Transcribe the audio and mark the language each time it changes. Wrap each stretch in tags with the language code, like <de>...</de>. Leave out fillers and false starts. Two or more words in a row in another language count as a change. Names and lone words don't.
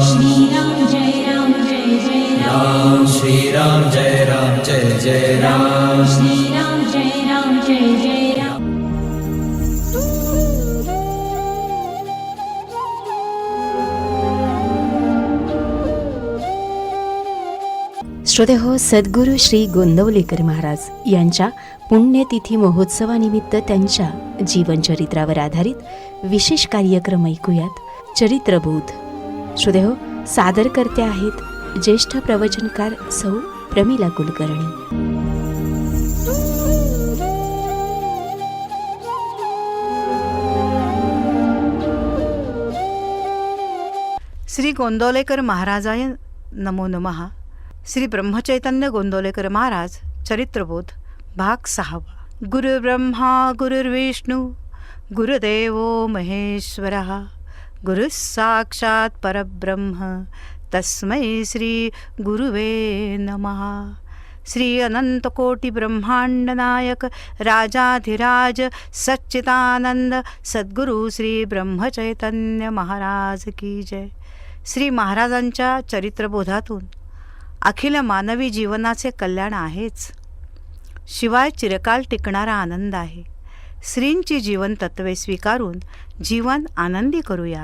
<sa>श्री राम जय राम जय जय राम. श्री राम जय राम जय जय राम. श्री राम जय राम जय जय राम.</sa> <mr>श्रोतेहो, सद्गुरू श्री गोंदवलेकर महाराज यांच्या पुण्यतिथी महोत्सवानिमित्त त्यांच्या जीवनचरित्रावर आधारित विशेष कार्यक्रम ऐकूयात. चरित्रबोध. श्रोतेहो, सादरकर्ते आहेत ज्येष्ठ प्रवचनकार सौ प्रमिला कुलकर्णी.</mr> <sa>श्री गोंदवलेकर महाराजाय नमो नमः.</sa> <mr>श्री ब्रह्मचैतन्य गोंदवलेकर महाराज चरित्रबोध भाग 6.</mr> <sa>गुरुब्रह्मा गुरुर्विष्णू गुरुदेवो महेश्वरः गुरुः साक्षात् परब्रह्म तस्मै श्री गुरुवे नमः. श्री अनंतकोटि ब्रह्मांड नायक राजाधिराज सच्चिदानंद सद्गुरु श्री ब्रह्मचैतन्य महाराज की जय.</sa> <mr>श्री महाराजांच्या चरित्रबोधातून अखिल मानवी जीवनाचे कल्याण आहेच, शिवाय चिरकाल टिकणारा आनंद आहे. श्रींची जीवन तत्वे स्वीकारून जीवन आनंदी करूया.</mr>